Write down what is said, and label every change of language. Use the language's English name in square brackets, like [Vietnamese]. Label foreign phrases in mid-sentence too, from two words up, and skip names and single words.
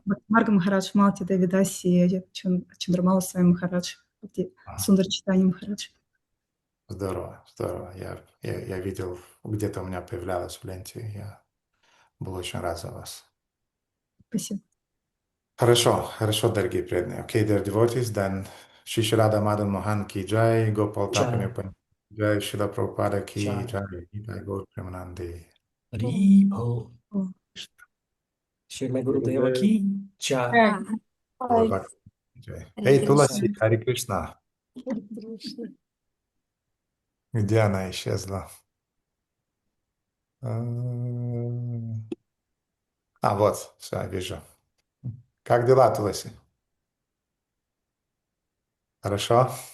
[Russian] Бхактимарга Махарадж, Малти Давидаси, Чандрамала Свами Махарадж, Сундар Читани Махарадж. Здорово, здорово. Я видел, где-то у меня появлялось в ленте. Я был очень рад за вас. Спасибо. Хорошо, дорогие преданные. [English] Okay, dear devotees, then Shri Radha Madan Mohan [Hindi] की जय, [English] Gopal Tapani Upani jai, Srila Prabhupada ki [Hindi] जय. जय, जय गौर प्रेमानन्दे. हरिबो। श्री गुरुदेव की जय. गुरु भक्ति की जय. [Russian] Эй, Туласи, Хари Кришна. Где она исчезла? Вот, все, вижу. Как дела, Туласи? Хорошо?